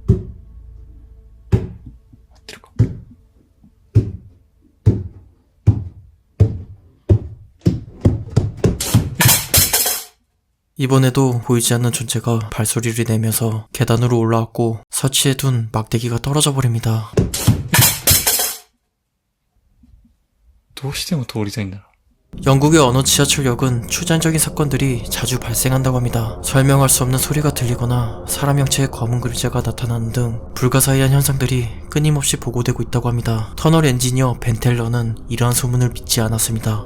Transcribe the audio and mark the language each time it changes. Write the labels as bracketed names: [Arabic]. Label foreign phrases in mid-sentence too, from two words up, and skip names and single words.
[Korean] 이번에도 보이지 않는 존재가 발소리를 내면서 계단으로 올라왔고 설치해둔 막대기가 떨어져 버립니다. [Japanese] どうしても通りたいんだな。 [Korean] 영국의 어느 지하철역은 추잔적인 사건들이 자주 발생한다고 합니다. 설명할 수 없는 소리가 들리거나 사람 형체의 검은 그림자가 나타나는 등 불가사의한 현상들이 끊임없이 보고되고 있다고 합니다. 터널 엔지니어 벤텔러는 이러한 소문을 믿지 않았습니다.